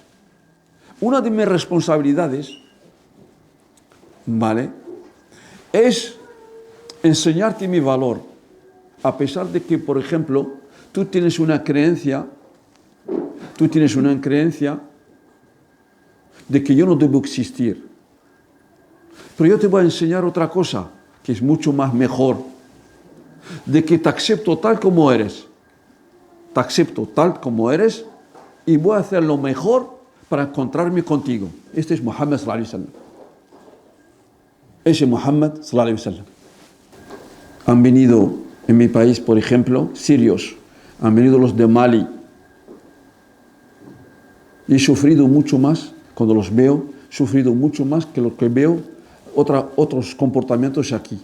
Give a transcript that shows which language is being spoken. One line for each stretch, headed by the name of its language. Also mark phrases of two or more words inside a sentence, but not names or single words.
Spanish: Una de mis responsabilidades, ¿vale?, es enseñarte mi valor, a pesar de que, por ejemplo, tú tienes una creencia de que yo no debo existir. Pero yo te voy a enseñar otra cosa, que es mucho más mejor, de que te acepto tal como eres. Te acepto tal como eres y voy a hacer lo mejor para encontrarme contigo. Este es Muhammad
Arabic: صلى الله عليه وسلم.
Spanish: Ese Muhammad
Arabic: صلى الله عليه وسلم.
Spanish: Han venido en mi país, por ejemplo, sirios. Han venido los de Mali. Y he sufrido mucho más, cuando los veo, he sufrido mucho más que lo que veo otros comportamientos aquí.